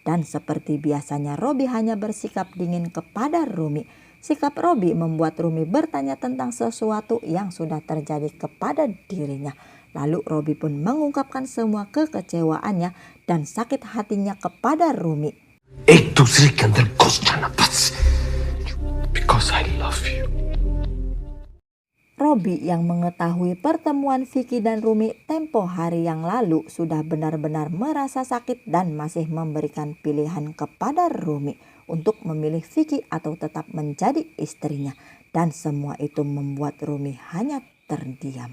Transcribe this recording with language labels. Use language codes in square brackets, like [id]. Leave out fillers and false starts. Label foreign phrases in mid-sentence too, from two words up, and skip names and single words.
[id] Dan seperti biasanya Robi hanya bersikap dingin kepada Rumi. Sikap Robi membuat Rumi bertanya tentang sesuatu yang sudah terjadi kepada dirinya. Lalu Robi pun mengungkapkan semua kekecewaannya dan sakit hatinya kepada Rumi. [hi] एक दूसरे के अंदर घुस जाना बस [en] because I love you. [id] Robi yang mengetahui pertemuan Vicky dan Rumi tempo hari yang lalu sudah benar-benar merasa sakit dan masih memberikan pilihan kepada Rumi untuk memilih Vicky atau tetap menjadi istrinya. Dan semua itu membuat Rumi hanya terdiam.